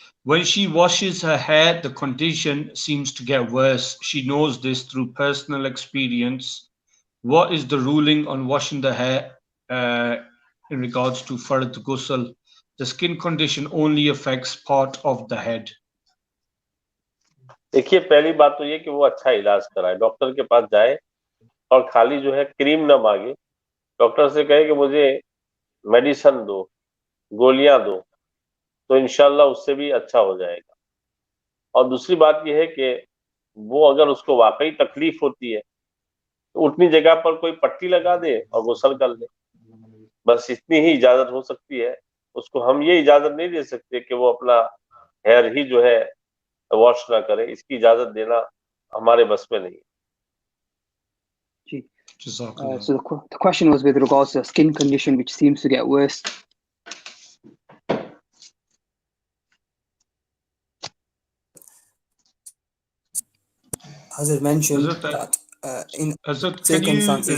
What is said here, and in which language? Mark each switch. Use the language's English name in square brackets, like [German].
[English] When she washes her hair, the condition seems to get worse. She knows this through personal experience. What is the ruling on washing the hair in regards to fard ghusl? The skin condition only affects part of the head. [Urdu] دیکھیے پہلی بات تو یہ کہ وہ اچھا علاج کرائے, ڈاکٹر کے پاس جائے اور خالی جو ہے کریم نہ مانگے, ڈاکٹر سے کہے کہ مجھے میڈیسن دو, گولیاں دو, تو انشاءاللہ اس سے بھی اچھا ہو جائے گا. اور دوسری بات یہ ہے کہ وہ اگر اس کو واقعی تکلیف ہوتی ہے تو اٹھنی جگہ پر کوئی پٹی لگا دے اور غسل کر لے, بس اتنی ہی اجازت ہو سکتی ہے. اس کو ہم یہ اجازت نہیں دے سکتے کہ وہ اپنا ہیئر ہی جو ہے واش نہ کرے, اس کی اجازت دینا ہمارے بس میں نہیں ہے. [English] So the question was with regards to a skin condition which seems to get worse. Hazrat mentioned that in circumstances,